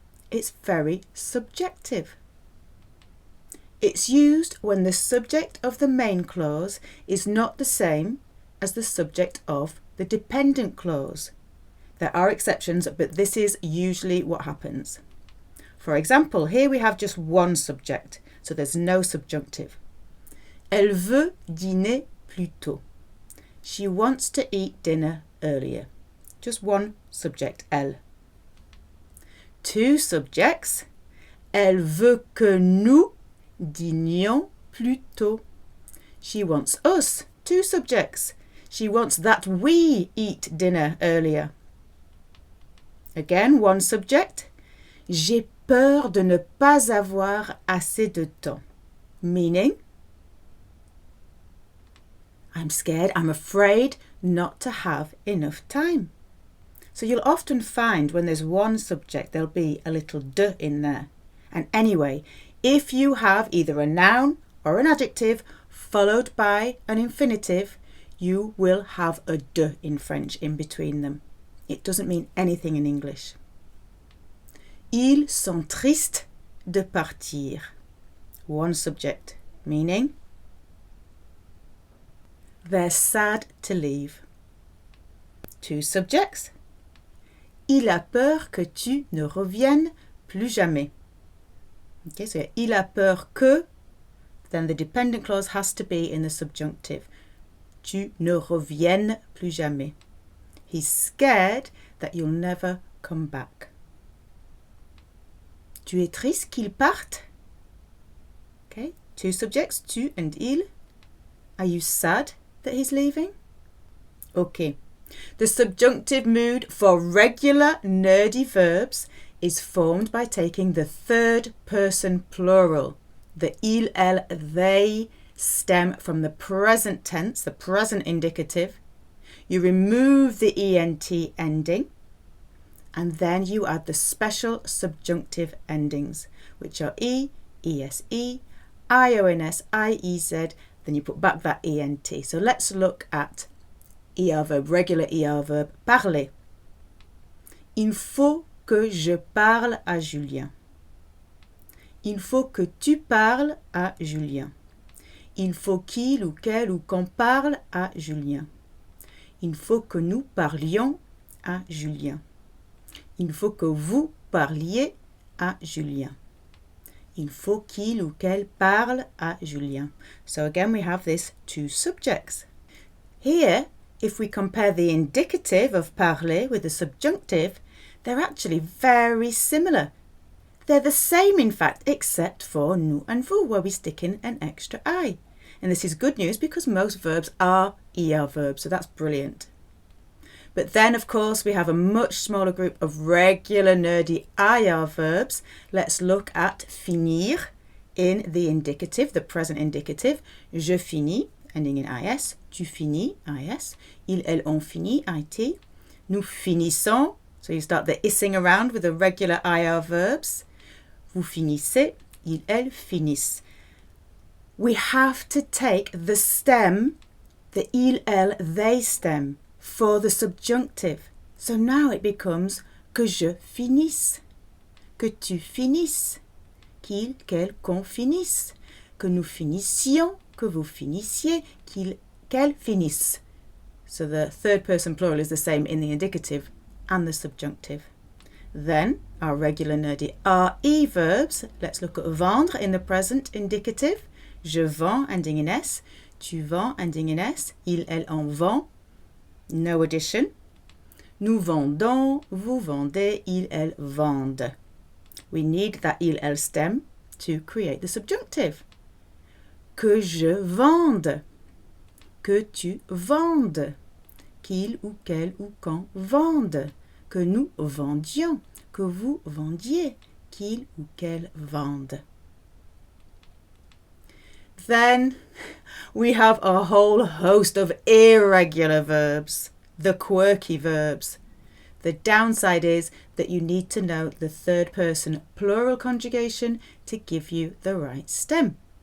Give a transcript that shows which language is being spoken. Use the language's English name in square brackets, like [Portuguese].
[English] It's very subjective. It's used when the subject of the main clause is not the same as the subject of the dependent clause. There are exceptions, but this is usually what happens. For example, here we have just one subject, so there's no subjunctive. [French] Elle veut dîner plus tôt. [English] She wants to eat dinner earlier. Just one subject, elle. Two subjects. [French] Elle veut que nous dînions plus tôt. [English] She wants us. Two subjects. She wants that we eat dinner earlier. Again, one subject. [French] J'ai peur de ne pas avoir assez de temps. [English] Meaning, I'm scared, I'm afraid not to have enough time. So you'll often find when there's one subject, there'll be a little de in there. And anyway, if you have either a noun or an adjective followed by an infinitive, you will have a de in French in between them. It doesn't mean anything in English. [French] Ils sont tristes de partir. [English] One subject, meaning they're sad to leave. Two subjects. [French] Il a peur que tu ne reviennes plus jamais. [English] Okay, so [French] il a peur que, [English] then the dependent clause has to be in the subjunctive. [French] Tu ne reviennes plus jamais. [English] He's scared that you'll never come back. [French] Tu es triste qu'il parte? [English] Okay, two subjects, [French] tu and il. [English] Are you sad that he's leaving? Okay. The subjunctive mood for regular nerdy verbs is formed by taking the third person plural. The il, elle, they stem from the present tense, the present indicative. You remove the ent ending and then you add the special subjunctive endings, which are e, ese, ions, iez, then you put back that ent. So let's look at ER verb, regular ER verb, parler. [French] Il faut que je parle à Julien. Il faut que tu parles à Julien. Il faut qu'il ou qu'elle ou qu'on parle à Julien. Il faut que nous parlions à Julien. Il faut que vous parliez à Julien. Il faut qu'il ou qu'elle parle à Julien. [English] So again we have this two subjects. Here, if we compare the indicative of parler with the subjunctive, they're actually very similar. They're the same, in fact, except for nous and vous, where we stick in an extra I. And this is good news because most verbs are ER verbs, so that's brilliant. But then, of course, we have a much smaller group of regular nerdy IR verbs. Let's look at finir in the indicative, the present indicative. [French] Je finis, [English] ending in IS. [French] Tu finis, IS. Ils, elles ont fini, IT. Nous finissons, [English] So you start the issing around with the regular IR verbs. [French] Vous finissez, ils, elles finissent. [English] We have to take the stem, the il, elle, they stem, for the subjunctive. [French] So now it becomes que je finisse, que tu finisses, qu'il, qu'elle, qu'on finisse, que nous finissions, que vous finissiez, qu'il, qu'elle finisse. [English] So the third person plural is the same in the indicative and the subjunctive. Then our regular nerdy RE verbs. Let's look at vendre in the present indicative. [French] Je vends [English] ending in S, [French] tu vends ending in S, il, elle en vend. [English] No addition. [French] Nous vendons, vous vendez, il, elle vendent. [English] We need that il, elle stem to create the subjunctive. [French] Que je vende, que tu vendes, qu'il ou qu'elle ou qu'on vende, que nous vendions, que vous vendiez, qu'il ou qu'elle vende. [English] Then we have a whole host of irregular verbs, the quirky verbs. The downside is that you need to know the third person plural conjugation to give you the right stem.